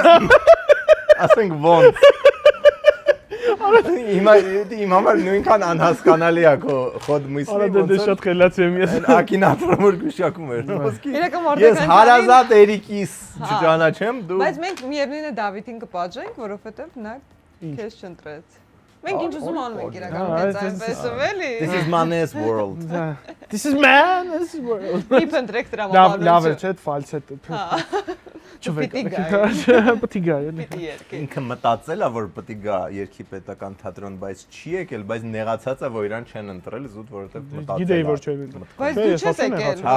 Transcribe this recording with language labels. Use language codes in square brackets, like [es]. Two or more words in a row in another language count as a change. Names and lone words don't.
[hy] Ասենք ոնց։ Իմ համար նույնքան անհասկանալի է քո [ru] ход мысли [hy] Արա դե շատ խելացի եմ ես։ Ակինատորը որ գուշակում էր։ Իրական Ես Մարտակյանին- հարազատ Էրիկիս չճանաչեմ, դու Բայց մենք միևնույնն է Դավիթին կպատժենք, որովհետև նա քեզ չընտրեց։ Մենք ինչ ուզում անում ենք իրական հենց այնպես ով էլի։ [en] This is Man's world։ This is man, this is world։ [hy] Մի փնտրեք դրա Լավ է, չէ՞, ֆալսետ։ Չվեք։ Պիտի գա։ Պիտի գա։ Պիտի երկի։ Ինքը մտածել է որ պետք է գա երկի պետական թատրոն, բայց չի եկել, բայց նեղացած է որ իրան չեն ընտրել զուտ որովհետև մտածել։ Գիտեի որ չեն ընտրել։ Բայց դու չես եկել։ Հա,